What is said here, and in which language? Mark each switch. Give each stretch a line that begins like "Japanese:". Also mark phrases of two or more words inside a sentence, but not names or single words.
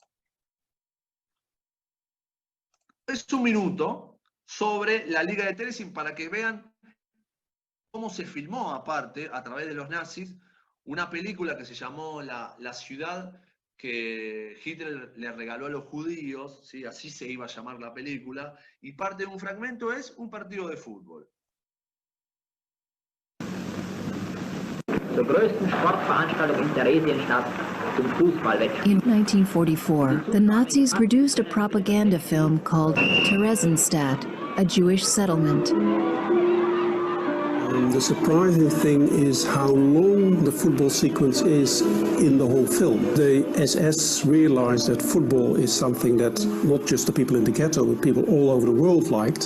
Spanish: Es un minuto sobre la Liga de Terezin para que vean cómo se filmó, aparte, a través de los nazis, una película que se llamó La ciudad que Hitler le regaló a los judíos, ¿sí? Así se iba a llamar la película, y parte de un fragmento es un partido de fútbol.
German: Zur größten Sportveranstaltung in Theresienstadt, zum Fußballwettkampf.
English: In 1944, the Nazis produced a propaganda film called Theresienstadt, a Jewish settlement. The surprising thing is how long the football sequence is in the whole film. The SS realized that football is something that not just the people in the ghetto, but people all over the world liked.